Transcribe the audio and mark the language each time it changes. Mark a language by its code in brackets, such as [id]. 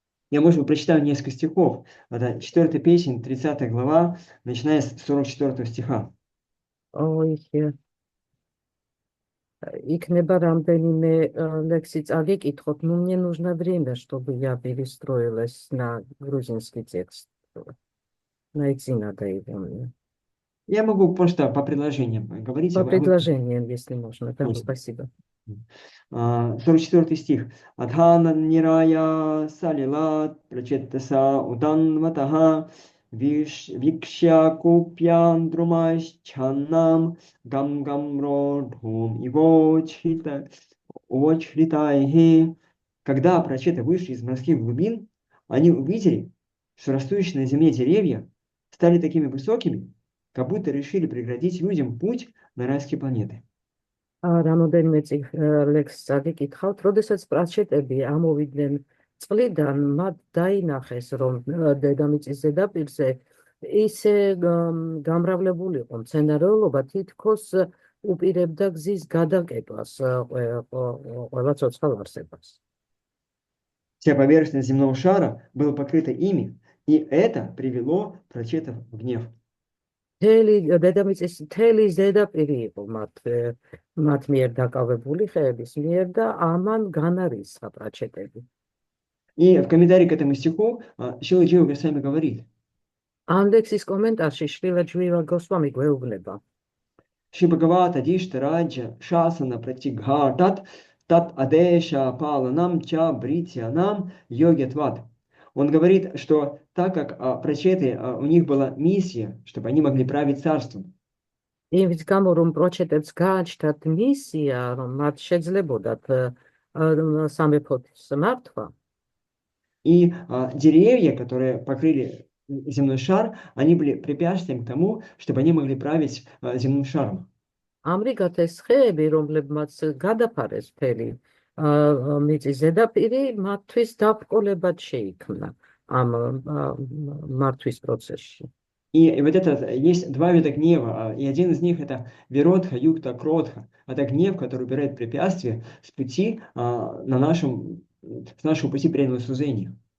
[ru] Я, может быть, прочитаю несколько стихов. Это 4-я песнь, 30 глава, начиная с 44 стиха. [ka] ой, იქნება რამდენიმე ლექსი წაგიკითხოთ. [ru] Ну, мне нужно время, чтобы я перестроилась на грузинский текст. Найти надо его мне. Я могу просто по предложениям говорить. По предложениям, если можно. Да, спасибо. 44 стих. [sa] Адхана нирая салилат прачеттаса уданватаха викшя купьян друмаш чаннам гам-гамро дхум его очхритайхи. [ru] Когда прачеты вышли из морских глубин, они увидели, что растущие на земле деревья стали такими высокими, как будто решили преградить людям путь на райские планеты. [ka] რამოდენიმე ლექსს წაგიკითხავთ, როდესაც პრაჩეტები ამოვიდნენ წყლიდან, მათ დაინახეს, რომ დედამიწის ზედაპირზე ისე გამრავლებული იყო მცენარეულობა, თითქოს უპირებდა გზის გადაკეტვას ყველა ცოცხალ არსებას. [ru] Вся поверхность земного шара была покрыта ими, и это привело прачетов в гнев. [ka] დედამიწის მთელი ზედაპირი იყო მათ მიერ დაკავებული ხეების მიერ და ამან განარისხა პრაჩეტები. [ru] И в комментарии к этому стиху Шрила Джива Госвами говорит. [ka] ამ ლექსის კომენტარში შრილა ჯვივა გოსვამი გვეუბნება. [sa] Шри Бхагавата Дишта Раджа Шасана Пратигхатат Тат Адеша Паланам Ча Бритьянам Йогетват. [ru] Он говорит, что так как прачеты, у них была миссия, чтобы они могли править царством. [ka] იმის გამო რომ პრაჩეტებს გააჩნდათ მისია, რომ მათ შეძლებოდათ სამეფოს მართვა. [ru] И деревья, которые покрыли земной шар, они были препятствием к тому, чтобы они могли править земным шаром. [ka] ამრიგად ეს ხეები, რომლებმაც გადაფარეს მთელი მიწის ზედაპირი, მათთვის დაბრკოლებად შეიქმნა ამ მართვის პროცესში. [ru] И вот это есть два вида гнева, и один из них это виродха, юкта, кротха. Это гнев, который убирает препятствия с пути с нашего пути преданного служения.